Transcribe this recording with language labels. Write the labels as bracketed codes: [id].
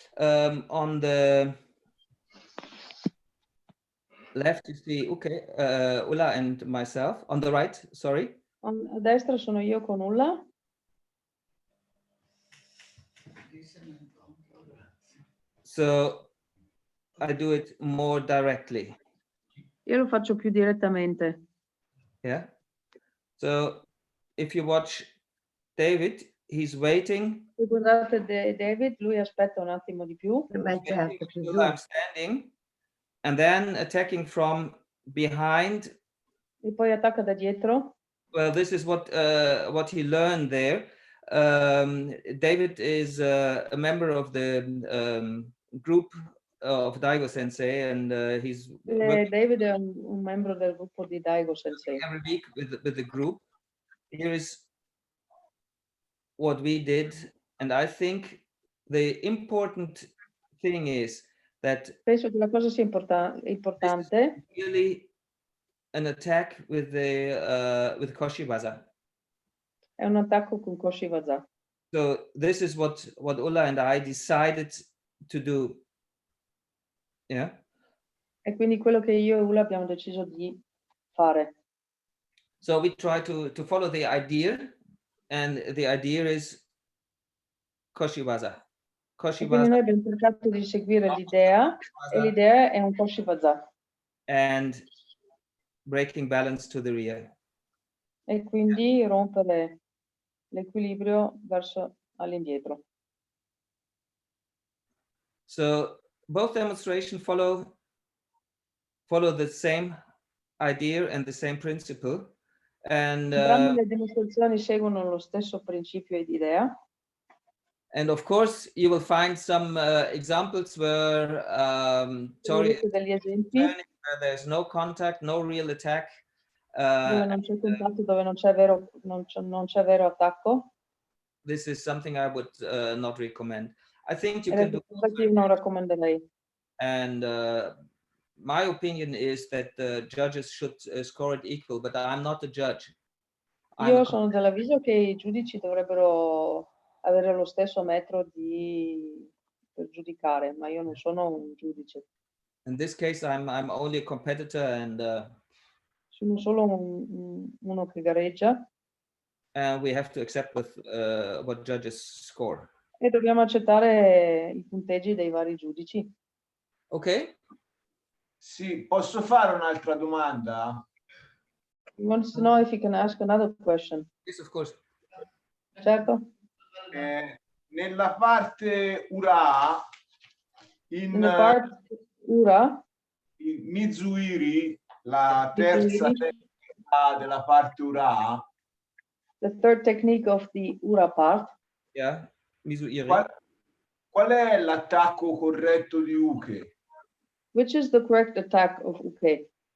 [en] On the left, you see, okay, Ulla and myself. On the right, sorry. [it] A destra sono io con Ulla. [en] So I do it more directly. [it] Io lo faccio più direttamente. [en] Yeah. So if you watch David, he's waiting. [it] Se guardate David, lui aspetta un attimo di più. Beh, certo, più giù. [en] I'm standing, and then attacking from behind. [it] E poi attacca da dietro. [en] Well, this is what he learned there. David is a member of the group of Daigo Sensei, and he's [it] David è un membro del gruppo di Daigo Sensei. [en] every week with the group. Here is what we did, and I think the important thing is that [it] penso che la cosa sia importante. [en] Really an attack with the with Koshiwaza. [it] È un attacco con Koshiwaza. [en] So this is what Ulla and I decided to do. Yeah. [it] E quindi quello che io e Ulla abbiamo deciso di fare. [en] So we try to follow the idea, and the idea is Koshiwaza. [it] E quindi noi abbiamo cercato di seguire l'idea, e l'idea è un Koshiwaza. [en] And breaking balance to the rear. [it] E quindi rompere l'equilibrio verso all'indietro. [en] So both demonstrations follow the same idea and the same principle. And [it] entrambe le dimostrazioni seguono lo stesso principio ed idea. [en] And of course, you will find some examples where Tori [it] degli esempi [en] where there's no contact, no real attack. [it] Dove non c'è contatto, dove non c'è vero attacco. [en] This is something I would not recommend. I think you [it] Ed [en] can [it] è [en] do. [it] qualcosa che io non raccomanderei. [en] And my opinion is that the judges should score it equal, but I'm not a judge. [it] Io sono dell'avviso che i giudici dovrebbero avere lo stesso metro per giudicare, ma io non sono un giudice. [en] In this case, I'm only a competitor, and [it] sono solo uno che gareggia. [en] And we have to accept with what judges score. [it] E dobbiamo accettare i punteggi dei vari giudici. [en] Ok? [it] Sì, posso fare un'altra domanda? [en] He wants to know if he can ask another question. Yes, of course. [it] Certo. Nella parte Ura, in parte Ura, in Mizuiri, la terza tecnica della parte Ura. [en] The third technique of the Ura part. Yeah, Mizuiri. [it] Qual è l'attacco corretto di Uke? [en] Which is the correct attack of Uke?